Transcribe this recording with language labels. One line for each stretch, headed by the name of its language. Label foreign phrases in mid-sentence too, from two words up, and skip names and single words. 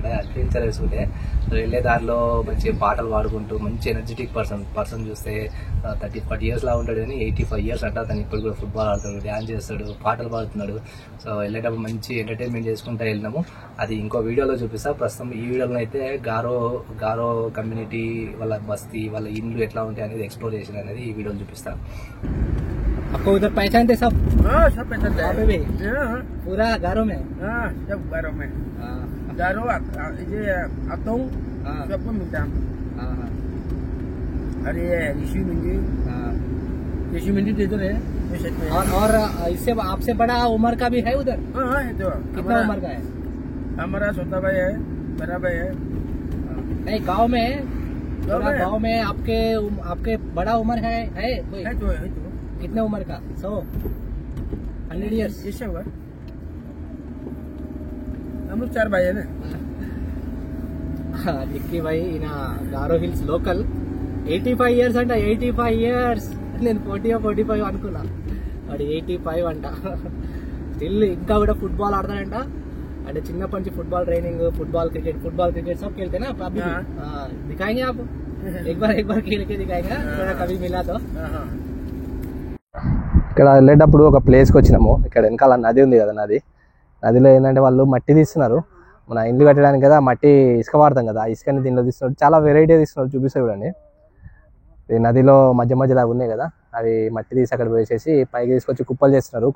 Telugu: అడ్వెంచర్ వేసుకుంటే వెళ్ళే దారిలో మంచి పాటలు పాడుకుంటూ, మంచి
English: energetic person
Telugu: చూస్తే 30-40 years లా ఉంటాడు, కానీ 85 years అంట. తను ఇప్పుడు కూడా ఫుట్బాల్ ఆడుతాడు, డ్యాన్స్ చేస్తాడు, పాటలు పాడుతున్నాడు. సో వెళ్ళేటప్పుడు మంచి ఎంటర్టైన్మెంట్ చేసుకుంటూ వెళ్ళినాము. అది ఇంకో వీడియోలో చూపిస్తా. ప్రస్తుతం ఈ వీడియోలో అయితే గారో కమ్యూనిటీ, వాళ్ళ బస్తీ, వాళ్ళ ఇండ్లు ఎట్లా ఉంటాయి అనేది ఎక్స్ప్లోర్ చేసిన అనేది ఈ వీడియోలో చూపిస్తా.
Hindi: आपको उधर पहचानते सब? सब पहचानते हैं भी पूरा गारो में? सब गारो में। गारो ये अतोंग सबको मिलता है। अरे ऋषि मंदिर इधर है। और इससे आपसे बड़ा उम्र का भी है उधर? तो कितना उम्र का है? हमारा छोटा भाई है, बड़ा भाई है। नहीं, गाँव में आपके बड़ा उम्र है कोई? है तो कितने उम्र का? 100 years? इससे होगा हम लोग 4 भाई है ना।
Telugu: నిక్కీ భాయ్ ఈయన గారో హిల్స్ లోకల్. 85 years అంట. 85 years. నేను 45 అనుకున్నా, వాడు 85 అంట. స్టిల్ ఇంకా కూడా ఫుట్బాల్ ఆడతాడంట. అంటే చిన్నప్పటి నుంచి
English: football training,
Telugu: ఫుట్బాల్
Hindi: क्रिकेट सब खेलते ना अभी. दिखाएंगे आप एक बार खेल के दिखाएंगे कभी मिला तो.
Telugu: ఇక్కడ వెళ్ళేటప్పుడు ఒక ప్లేస్కి వచ్చినాము. ఇక్కడ వెనకాల నది ఉంది కదా, నదిలో ఏంటంటే వాళ్ళు మట్టి తీస్తున్నారు. మన ఇల్లు కట్టడానికి కదా మట్టి ఇసుక వాడతాం కదా, ఆ ఇసుకని దీనిలో తీస్తున్నారు. చాలా వెరైటీ తీస్తున్నారు, చూపిస్తారు చూడండి. ఈ నదిలో మధ్యలో ఉన్నాయి కదా, అవి మట్టి తీసి అక్కడ వేసేసి పైకి తీసుకొచ్చి కుప్పలు చేస్తున్నారు.